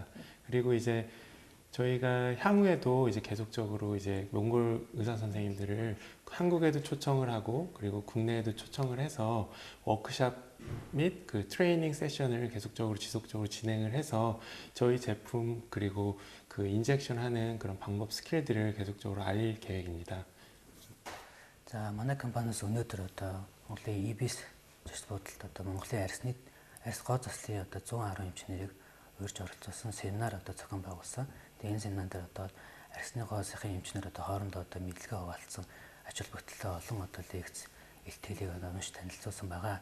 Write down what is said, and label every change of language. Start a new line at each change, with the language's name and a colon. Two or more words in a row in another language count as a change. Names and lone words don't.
Korean: 그리고 이제 저희가 향후에도 이제 계속적으로 이제 몽골 의사 선생님들을 한국에도 초청을 하고 그리고 국내에도 초청을 해서 워크샵 및 그 트레이닝 세션을 계속적으로 지속적으로 진행을 해서 저희 제품 그리고 그 인젝션 하는 그런 방법 스킬들을 계속적으로 알릴 계획입니다.
Mongolian: За манай компаниас өнөөдөр одоо Монголын EBS зочд буудалд одоо Монголын арьс гоо заслын одоо 110 эмч нарыг урьж оролцуулсан семинар одоо зохион байгуулсан. Тэгээ энэ семинар дээр одоо арьсны гоо сайхын эмч нар одоо хоорондоо одоо мэдлэгээ хуваалцсан ач холбогдолтой олон одоо лекц илтгэлийг одоо унш танилцуулсан байгаа.